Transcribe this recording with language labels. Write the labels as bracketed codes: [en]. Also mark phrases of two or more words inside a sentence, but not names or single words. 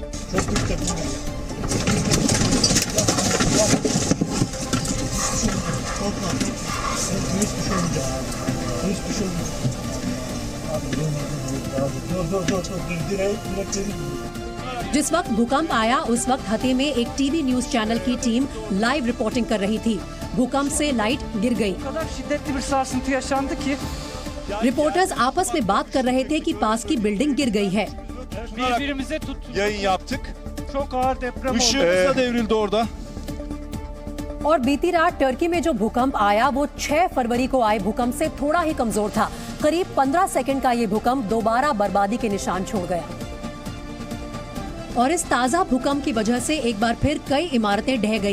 [hi] जिस वक्त भूकंप आया उस वक्त हते में एक टीवी न्यूज चैनल की टीम लाइव रिपोर्टिंग कर रही थी। भूकंप से लाइट गिर गई। रिपोर्टर्स आपस में बात कर रहे थे कि पास की बिल्डिंग गिर गई है। [tr] Yayın yaptık. Çok ağır deprem oldu. Işığımız da devrildi orada. [hi] और बीती रात टर्की में जो भूकंप आया वो 6 फरवरी को आए भूकंप से थोड़ा ही कमजोर था। करीब 15 सेकंड का ये भूकंप दोबारा बर्बादी के निशान छोड़ गया। और इस ताजा भूकंप की वजह से एक बार फिर कई इमारतें ढह गई।